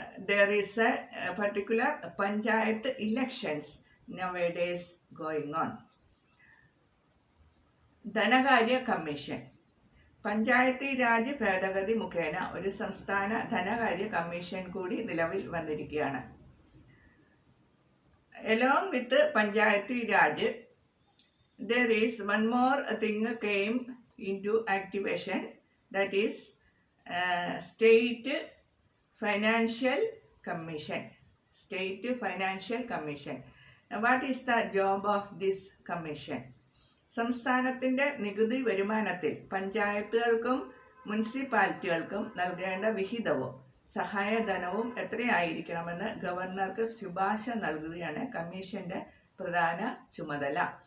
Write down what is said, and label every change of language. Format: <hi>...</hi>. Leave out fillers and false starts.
<en>There is a particular panchayat elections nowadays going on.</en> <ml>ധനകാര്യ commission. Panchayati Raj ഭേദഗതി മുഖേന ഒരു സംസ്ഥാന ധനകാര്യ കമ്മീഷൻ കൂടി നിലവിൽ വന്നിരിക്കുകയാണ്.</ml> <en>Along with Panchayati Raj, there is one more thing came into activation, that is State Financial Commission. State Financial Commission. Now, what is the job of this commission?</en> <ml>സംസ്ഥാനത്തിൻ്റെ നികുതി വരുമാനത്തിൽ പഞ്ചായത്തുകൾക്കും മുനിസിപ്പാലിറ്റികൾക്കും നൽകേണ്ട വിഹിതവും സഹായധനവും എത്രയായിരിക്കണമെന്ന് ഗവർണർക്ക് ശുപാർശ നൽകുകയാണ് കമ്മീഷന്റെ പ്രധാന ചുമതല.</ml>